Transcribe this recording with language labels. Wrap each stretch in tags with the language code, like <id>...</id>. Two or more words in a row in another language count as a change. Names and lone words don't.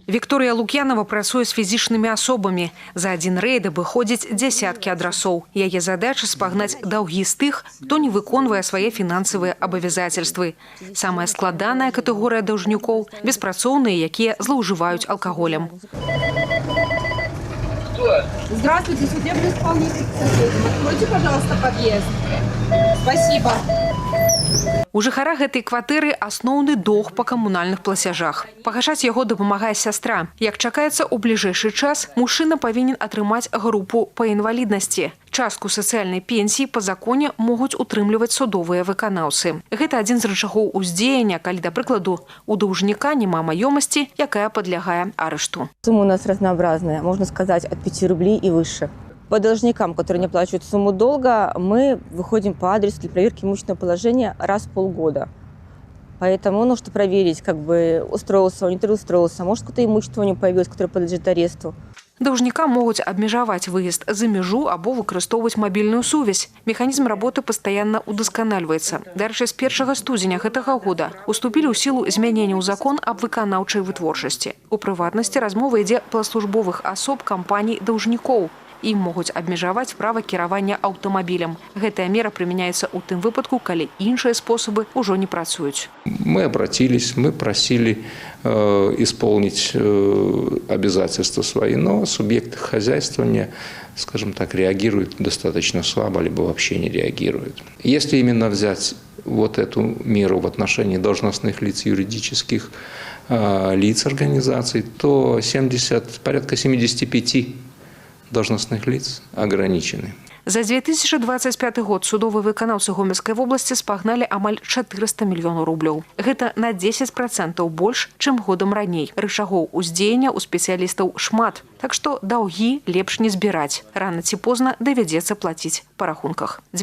<be>Вікторія Лук'янова працуе з фізічнымі асобамі. За адзін рэйд абыходзіць дзясяткі адрасоў. Яе задача спагнаць даўгі з тых, хто не выконвае свае фінансавыя абавязацельствы. Самая складаная катэгорыя даўжнікоў – беспрацоўныя, якія злоўжываюць алкаголем.</be> <ru>Здравствуйте, судебный исполнитель. Откройте, пожалуйста, подъезд. Спасибо.</ru> <be>У жыхара гэтай кватэры асноўны доўг па камунальных плацяжах. Пагашаць яго дапамагае сястра. Як чакаецца, у бліжэйшы час мужчына павінен атрымаць групу па інваліднасці. Частку сацыяльнай пенсіі па законе могуць утрымліваць судовыя выканаўцы. Гэта адзін з рычагоў уздзеяння, калі, да прыкладу, у даўжніка няма маёмасці, якая падлягае арышту.</be> <ru>Сумма у нас разнообразная, можно сказать, от 5 рублей и выше. По должникам, которые не оплачивают сумму долга, мы выходим по адресу для проверки имущественного положения раз в полгода. Поэтому нужно проверить, устроился он, не устроился, может, какое-то имущество у него появилось, которое подлежит аресту.</ru> <be>Даўжніка могуць абмежаваць выезд за мяжу або выкарыстоўваць мабільную сувязь. Механізм работы пастаянна удасканальваецца. Дарэчы, з 1 студзеня гэтага года уступілі ў сілу змянення ў закон аб выканаўчай вытворчасці. У прыватнасці размова ідзе пра службовых асоб кампаній даўжнікоў. Ім могуць абмежаваць права кіравання аўтамабілем. Гэтая мера прымяняецца ў тым выпадку, калі іншыя спосабы ўжо не працуюць.</be> <ru>Мы обратились, мы просили исполнить обязательства свои, но субъекты хозяйствования, скажем так, реагируют достаточно слабо, либо вообще не реагируют. Если именно взять вот эту меру в отношении должностных лиц, юридических лиц организаций, то порядка 75 должностных лиц ограничены.</ru> <be>За 2025 год судовыя выканаўцы Гомельскай вобласці спагналі амаль 400 мільёнаў рублёў. Гэта на 10% больш, чым годам раней. Рычагоў уздзеяння у спецыялістаў шмат, так што даўгі лепш не збіраць. Рана ці позна давядзецца плаціць па рахунках.</be>